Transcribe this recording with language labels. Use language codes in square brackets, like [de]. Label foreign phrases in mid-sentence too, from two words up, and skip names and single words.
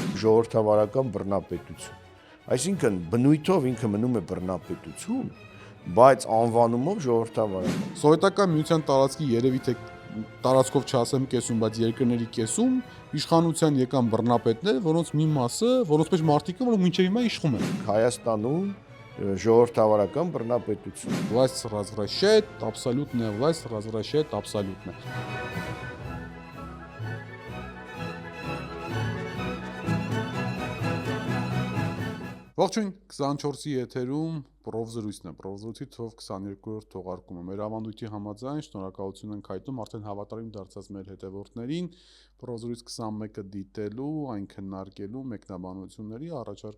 [hy] ժողովրդավարական բռնապետություն։ Այսինքն բնույթով ինքը մնում է բռնապետություն, բայց անվանումով ժողովրդավարական։ Սովետական միության տարածքի երևի թե տարածքով չասեմ կեսում, բայց երկրների կեսում իշխանության եկան բռնապետներ, որոնց մի մասը, որոնց մեջ մարդիկ են, որոնք մինչև հիմա իշխում են։ Հայաստանում ժողովրդավարական բռնապետություն։ [ru] Власть развращает, абсолютная власть развращает абсолютно։ [hy] Ողջույն, 24-ի եթերում Պրովզրույցն է, Պրովզրույցի թվով 22-րդ թողարկումը։ Մեր ավանդույթի համաձայն շնորհակալություն ենք հայտնում արդեն հավատարիմ դարձած մեր հետևորդներին Պրովզրույց 21-ը դիտելու, այն քննարկելու մեկնաբանությունների, առաջարկությունների